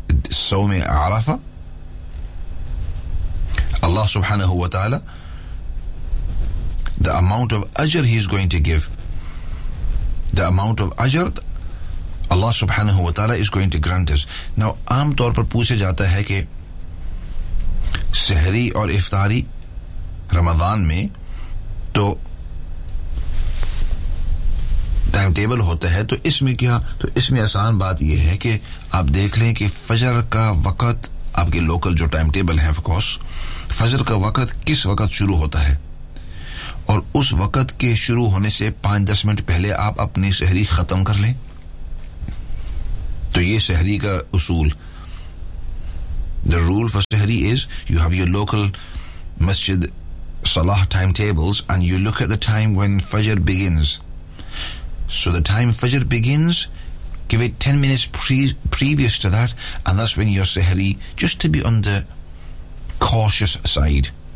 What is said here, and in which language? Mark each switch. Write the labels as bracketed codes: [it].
[ur] سوم عرفہ [en] Allah subhanahu wa ta'ala, the amount of ajr He is going to give, the amount of ajr Allah subhanahu wa ta'ala is going to grant us. [ur] Now, عام طور پر پوچھے جاتا ہے کہ سحری اور افطاری رمضان میں تو ٹائم ٹیبل ہوتا ہے تو اس میں کیا تو اس میں آسان بات یہ ہے کہ آپ دیکھ لیں کہ فجر کا وقت آپ کے لوکل جو ٹائم ٹیبل ہیں فجر کا وقت کس وقت شروع ہوتا ہے اور اس وقت کے شروع ہونے سے 5-10 منٹ پہلے آپ اپنی سحری ختم کر لیں تو یہ سحری کا اصول [en] The rule for Sehri is you have your local Masjid Salah timetables and you look at the time when Fajr begins. So the time Fajr begins, give it 10 minutes previous to that, and that's when you're Sehri, just to be on the cautious side.